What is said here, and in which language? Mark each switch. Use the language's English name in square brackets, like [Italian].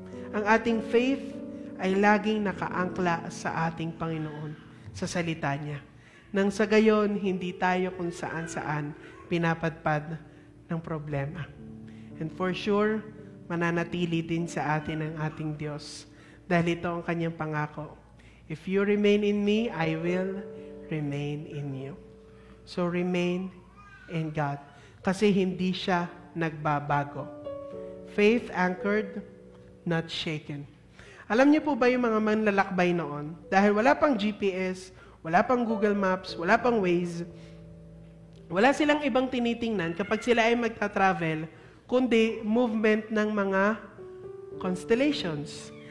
[Filipino] Ang ating faith ay laging naka-angkla sa ating Panginoon, sa salita niya. Nang sa gayon, hindi tayo kung saan-saan pinapadpad ng problema. [English] And for sure, [Filipino] mananatili din sa atin ang ating Diyos. Dahil ito ang Kanyang pangako. [English] If you remain in me, I will remain in you. So remain in God. [Filipino] Kasi hindi siya nagbabago. [English] Faith anchored, not shaken. [Filipino] Alam niyo po ba yung mga manlalakbay noon? Dahil wala pang GPS, wala pang Google Maps, wala pang Waze, wala silang ibang tinitingnan kapag sila ay magta-travel, kundi movement ng mga constellations.